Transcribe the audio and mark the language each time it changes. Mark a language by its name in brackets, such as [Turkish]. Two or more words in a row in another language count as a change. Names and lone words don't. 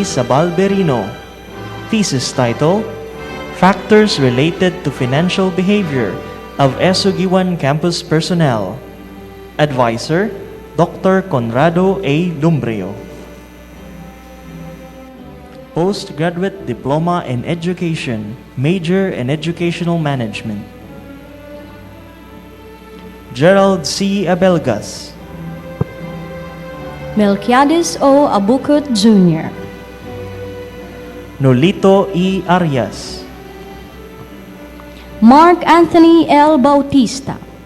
[English] Sabalberino, thesis title, Factors Related to Financial Behavior of Essu Guiuan Campus Personnel. Advisor, Dr. Conrado A. Lumbreo. Postgraduate Diploma in Education, Major in Educational Management. Gerald C. Abelgas. Melquiades O. Abukut Jr. Nolito E. Arias. Mark Anthony L. Bautista.